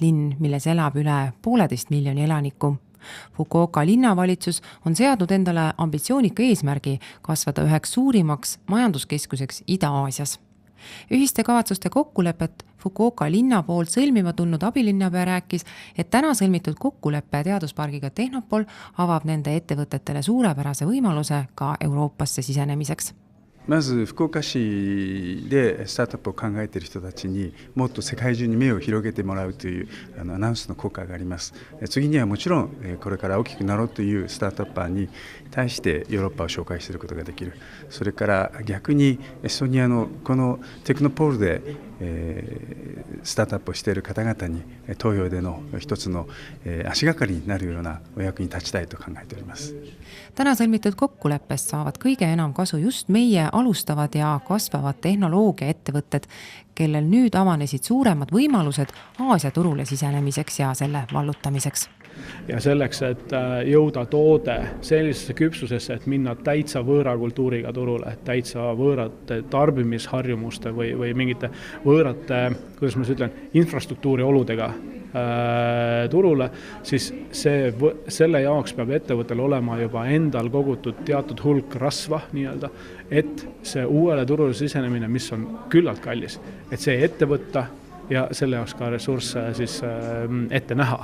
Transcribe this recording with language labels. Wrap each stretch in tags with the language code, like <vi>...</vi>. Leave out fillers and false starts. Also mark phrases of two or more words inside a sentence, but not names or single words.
<et>linn, milles elab üle 1,5 miljoni elaniku. Fukuoka linnavalitsus on seadnud endale ambitsioonika eesmärgi kasvada üheks suurimaks majanduskeskuseks Ida-Aasias. Ühiste kavatsuste kokkulepet Fukuoka linna poolt sõlmima tulnud abilinnapea rääkis, et täna sõlmitud kokkuleppe teaduspargiga Tehnopol avab nende ettevõtetele suurepärase võimaluse ka Euroopasse sisenemiseks.</et> <ja>まず福岡市でスタートアップを考えている人たちにもっと世界中に目を広げてもらうというアナウンスの効果があります。次にはもちろんこれから大きくなろうというスタートアッパーに対してヨーロッパを紹介することができる。それから逆にエストニアのこのテクノポールでスタートアップをしている方々に東洋での一つの足がかりになるようなお役に立ちたいと考えております。</ja> <et>Täna sõlmitud kokkuleppest saavad kõige enam kasu just meie alustavad ja kasvavad tehnoloogiaettevõtted, kellel nüüd avanesid suuremad võimalused Aasia turule sisenemiseks ja selle vallutamiseks. Ja selleks, et jõuda toode sellisesse küpsusesse, et minna täitsa võõra kultuuriga turule, täitsa võõrate tarbimisharjumuste või mingite võõrate, kuidas ma ütlen, infrastruktuuri oludega turule, siis selle jaoks peab ettevõttel olema juba endal kogutud teatud hulk rasva, nii-öelda, et see uuele turule sisenemine, mis on küllalt kallis, et see ette võtta ja selle jaoks ka ressursse siis ette näha.</et>